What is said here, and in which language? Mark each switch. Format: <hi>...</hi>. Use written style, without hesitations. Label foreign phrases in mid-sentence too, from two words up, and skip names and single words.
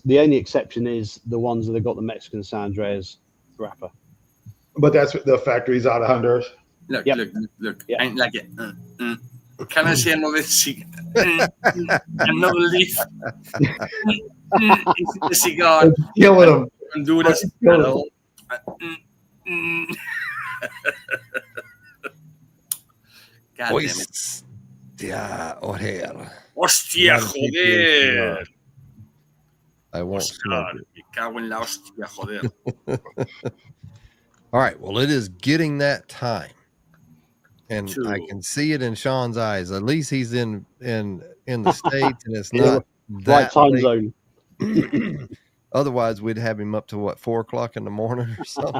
<en>The only exception is the ones that have got the Mexican San Andreas wrapper. But that's the factories out of Honduras. Look. Yep. I'm like it. Can I see another another leaf? It's a cigar. Killing them. Honduras.</en> <es>Hostia, joder. Hostia, joder.</es> <en>I won't smoke it.</en> <es>Me cago en la hostia, joder.</es> <en>All right. Well, it is getting that time. And I can see it in Sean's eyes. At least he's in the States, and it's not right time late. zone. Otherwise, we'd have him up to what, 4 o'clock in the morning or something.</en>